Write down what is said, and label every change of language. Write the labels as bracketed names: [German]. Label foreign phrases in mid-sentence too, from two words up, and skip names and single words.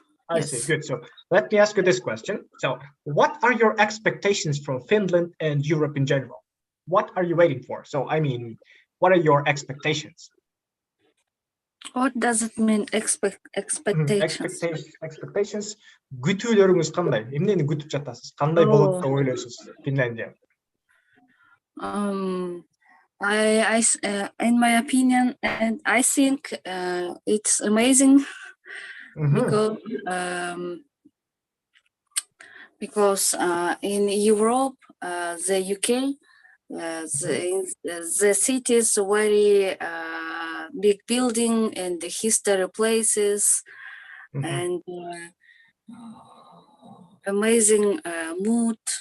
[English] I see. Good. So let me ask you this question. So what are your expectations from Finland and Europe in general? What are you waiting for? So, I mean, what are your expectations? What does it mean, expectations? Expectations. [Kyrgyz] Күтүүлөрүңүз кандай? Эмнени күтүп жатасыз? Кандай болот деп ойлойсуз Финляндия? [English] In my opinion, and I think it's amazing because in Europe, the UK, the city is very big building and the history places and amazing mood.